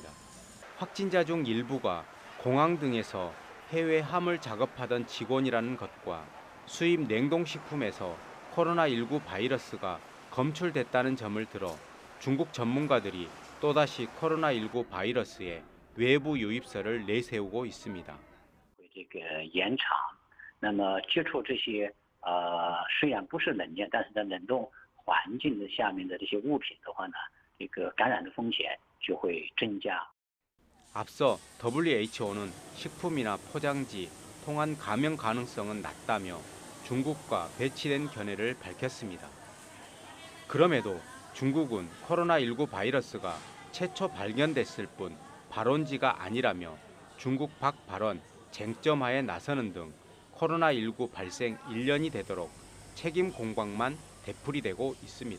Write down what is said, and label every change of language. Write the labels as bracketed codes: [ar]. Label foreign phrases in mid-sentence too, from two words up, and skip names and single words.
[ko] 확진자 중 일부가 공항 등에서 해외 화물 작업하던 직원이라는 것과 수입 냉동식품에서 코로나19 바이러스가 검출됐다는 점을 들어 중국 전문가들이 또다시 코로나19 바이러스의 외부 유입설을 내세우고 있습니다. [zh] 那么接触这些虽然不是冷链，但是在冷冻环境的下面的这些物品的话呢，这个感染的风险就会增加。 [ko] 앞서 WHO는 식품이나 포장지, 통한 감염 가능성은 낮다며 중국과 배치된 견해를 밝혔습니다. 그럼에도 중국은 코로나19 바이러스가 최초 발견됐을 뿐 발원지가 아니라며 중국 밖 발원, 쟁점화에 나서는 등 코로나19 발생 1년이 되도록 책임 공방만 되풀이되고 있습니다.